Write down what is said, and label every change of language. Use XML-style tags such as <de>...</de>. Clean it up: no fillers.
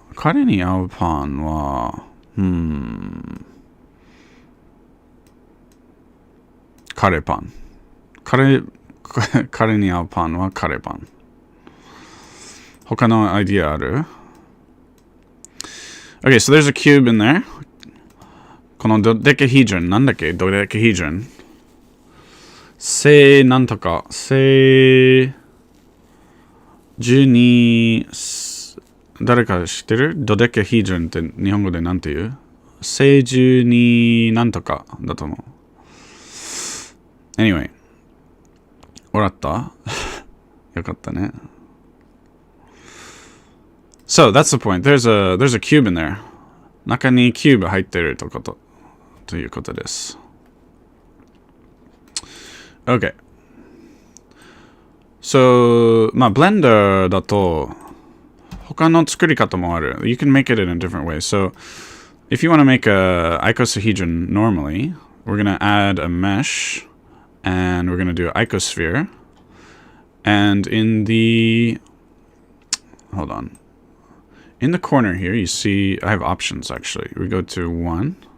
<ja>Kare ni ao pan wa kare pan. Kare ni ao pan wa kare pan. 他の idea ある?</ja> <en>Okay, so there's a cube in there.</en> <ja>このdodecahedron なんだっけ?dodecahedron 正なんとか正12誰か知ってる? dodecahedron って日本語でなんて言う? 正12なんとかだと思う。Anyway 笑った?よかったね。</ja> <en>So that's the point. There's a cube in there.</en> <ja>中にキューブ入ってるということです。</ja> <en>Okay.</en> <ja>So, まあ Blender だと他の作り方もある。</ja> <en>You can make it in a different way. So, if you want to make a icosahedron normally, we're going to add a mesh and we're going to do an icosphere. And in the hold on. In the corner here, you see, I have options actually. We go to 1.</en>